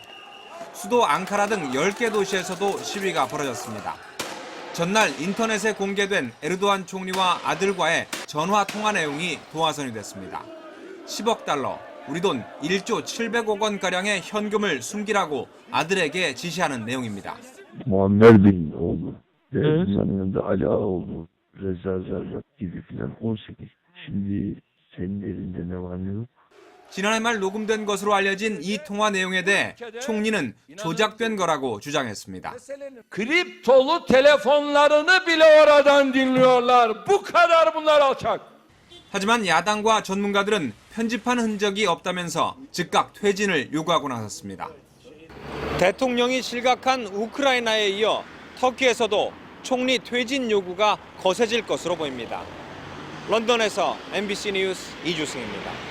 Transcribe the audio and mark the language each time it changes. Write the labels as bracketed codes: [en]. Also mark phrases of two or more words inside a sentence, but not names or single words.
[ko] 수도 앙카라 등 10개 도시에서도 시위가 벌어졌습니다. 전날 인터넷에 공개된 에르도안 총리와 아들과의 전화 통화 내용이 도화선이 됐습니다. 10억 달러, 우리 돈 1조 700억 원가량의 현금을 숨기라고 아들에게 지시하는 내용입니다. [tr] Muammer Bin oğlu. Yanında Ali Ağaoğlu, Reza Zarrab gibi filan 18. Şimdi senin elinde ne var ne yok? [ko] 지난해 말 녹음된 것으로 알려진 이 통화 내용에 대해 총리는 조작된 거라고 주장했습니다. [tr] Kriptolu telefonlarını bile oradan dinliyorlar. Bu kadar bunlar alçak. [ko] 하지만 야당과 전문가들은 편집한 흔적이 없다면서 즉각 퇴진을 요구하고 나섰습니다. 대통령이 실각한 우크라이나에 이어 터키에서도 총리 퇴진 요구가 거세질 것으로 보입니다. 런던에서 MBC 뉴스 이주승입니다.